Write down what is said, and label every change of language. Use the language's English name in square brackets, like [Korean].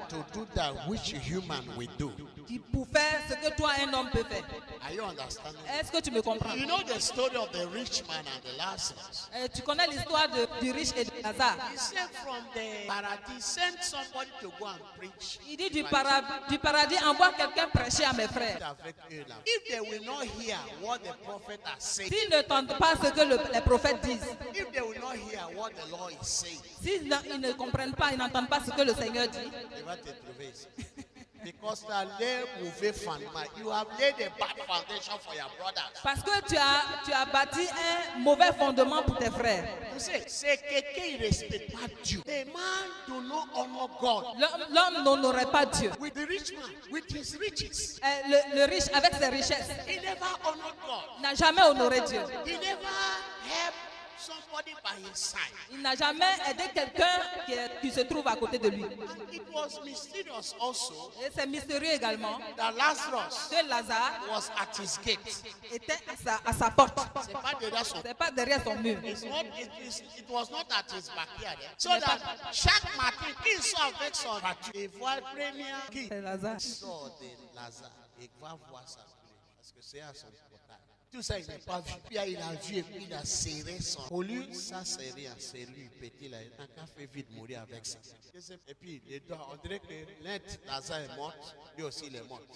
[English] to do that which human will do. [French] pour faire ce que toi, un homme, peut faire. [English] Are you understanding? [French] Est-ce que tu me comprends? [English] You know the story of the rich man and the Lazarus. [French] Tu connais l'histoire du riche et de Lazare. [English] He said from the paradise, send somebody to go and preach. [French] Il dit du paradis, envoie quelqu'un prêcher à mes frères. Avec eux là. [English] If they will not hear what the prophet has said, [French] S'ils n'entendent pas ce que les prophètes disent, [English] if they will not hear what the Lord is saying, [French] s'ils ne comprennent pas, ils n'entendent pas ce que le Seigneur dit, [English] they [French] va te trouver ici. [English] Because [French] tu as laid mauvais fondement. [English] You have laid a bad foundation for your brothers. [French] parce que tu as bâti un mauvais fondement pour tes frères. [English] You say, [French] c'est quelqu'un qui ne respecte pas Dieu. [English] The man do not honor God. [French] L'homme n'honorait pas Dieu. [English] With the rich man, with his riches, [French] Le riche, avec ses richesses, [English] he never honored God. [French] n'a jamais honoré Dieu. [English] He never helped somebody by his side. [French] Il n'a jamais aidé quelqu'un qui se trouve à côté de lui. [English] And it was mysterious also [French] Et c'est mystérieux également [English] that Lazarus [French] que Lazare [English] was at his gate. [French] était à sa porte. C'est pas derrière son. C'est pas derrière son mur. [English] It was not at his backyard. So that [French] chaque matin, qu'il soit avec son voiture, il voit le premier qui C'est Lazare. sort de Lazare et va voir sa plaie. Parce que c'est à son portail. Tout ça, il n'a pas vu. Puis il a vu et puis il a serré son. Pour lui, ça c'est rien. C'est lui, petit là. Il n'a qu'à faire vite mourir avec ça. Et puis, les deux, on dirait que Lazare est mort. Lui aussi, il est mort.